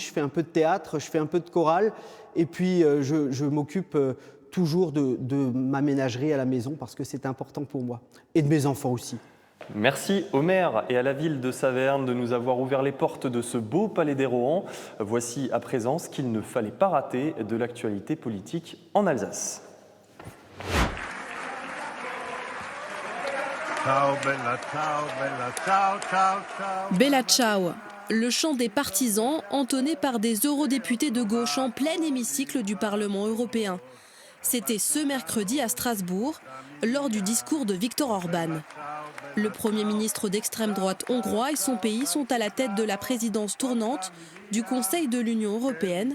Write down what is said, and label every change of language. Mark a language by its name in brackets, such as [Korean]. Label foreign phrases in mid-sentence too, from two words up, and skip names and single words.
[French] Je fais un peu de théâtre, je fais un peu de chorale. Et puis, je m'occupe toujours de ma ménagerie à la maison parce que c'est important pour moi. Et de mes enfants aussi. Merci au maire et à la ville de Saverne de nous avoir ouvert les portes de ce beau palais des Rohan. Voici à présent ce qu'il ne fallait pas rater de l'actualité politique en Alsace. [Italian] Ciao, bella, ciao, bella, ciao, ciao, ciao. Bella ciao, [French] le chant des partisans entonné par des eurodéputés de gauche en plein hémicycle du Parlement européen. C'était ce mercredi à Strasbourg, lors du discours de Viktor Orban. Le Premier ministre d'extrême droite hongrois et son pays sont à la tête de la présidence tournante du Conseil de l'Union européenne.